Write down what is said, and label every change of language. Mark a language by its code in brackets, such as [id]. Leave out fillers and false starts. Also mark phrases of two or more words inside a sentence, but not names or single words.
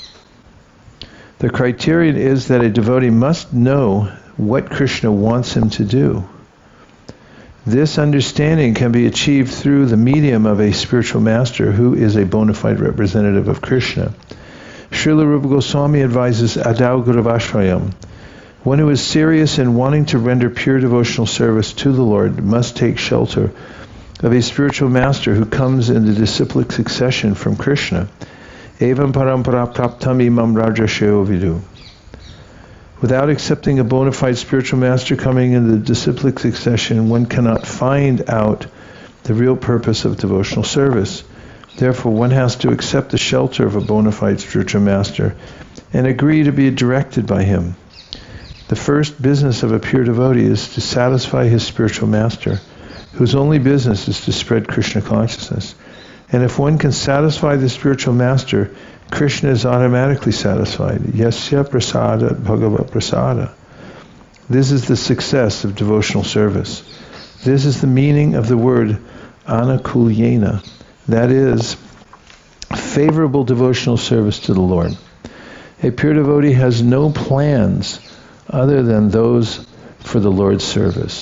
[en] The criterion is that a devotee must know what Krishna wants him to do. This understanding can be achieved through the medium of a spiritual master who is a bona fide representative of Krishna. Śrīla Rūpa Gosvāmī advises [sa] आदौ गुर्वाश्रयम्. [en] One who is serious in wanting to render pure devotional service to the Lord must take shelter of a spiritual master who comes in the disciplic succession from Krishna. [sa] एवं परम्पराप्राप्तम् इमं राजर्षयो विदुः. [en] Without accepting a bona fide spiritual master coming in the disciplic succession, one cannot find out the real purpose of devotional service. Therefore, one has to accept the shelter of a bona fide spiritual master and agree to be directed by him. The first business of a pure devotee is to satisfy his spiritual master, whose only business is to spread Krishna consciousness. And if one can satisfy the spiritual master, Krishna is automatically satisfied. [sa] यस्य प्रसादाद् भगवत्प्रसादः. [en] This is the success of devotional service. This is the meaning of the word anukulyena, that is, favorable devotional service to the Lord. A pure devotee has no plans other than those for the Lord's service.